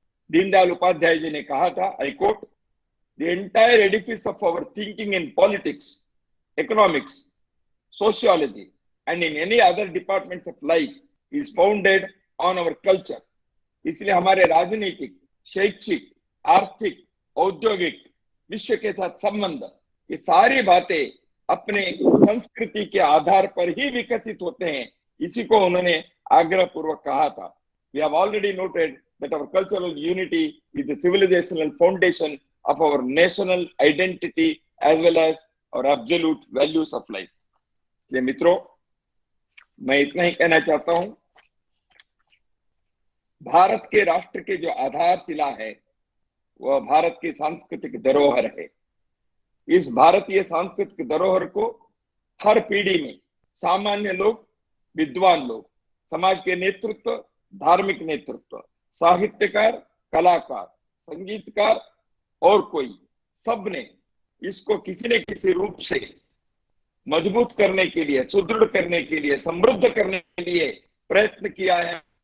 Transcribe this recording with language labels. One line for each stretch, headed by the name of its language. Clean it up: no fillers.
Hindi: दीनदयाल उपाध्याय जी ने कहा था,
English: I quote, the entire edifice of our thinking in politics, economics, sociology, and in any other departments of life is founded on our culture.
Hindi: इसलिए हमारे राजनीतिक, शैक्षिक, आर्थिक, औद्योगिक, विश्व के साथ संबंध, ये सारी बातें अपने संस्कृति के आधार पर ही विकसित होते हैं। इसी को उन्होंने आग्रह पूर्वक कहा था।
English: We have already noted that our cultural unity is the civilizational foundation of our national identity as well as और absolute values of life.
Hindi: इसलिए मित्रों, मैं इतना ही कहना चाहता हूं, भारत के राष्ट्र के जो आधारशिला है वह भारत की सांस्कृतिक धरोहर है। इस भारतीय सांस्कृतिक धरोहर को हर पीढ़ी में सामान्य लोग, विद्वान लोग, समाज के नेतृत्व, धार्मिक नेतृत्व, साहित्यकार, कलाकार, संगीतकार और कोई, सबने इसको किसी न किसी रूप से मजबूत करने के लिए, सुदृढ़ करने के लिए, समृद्ध करने के लिए प्रयत्न किया है।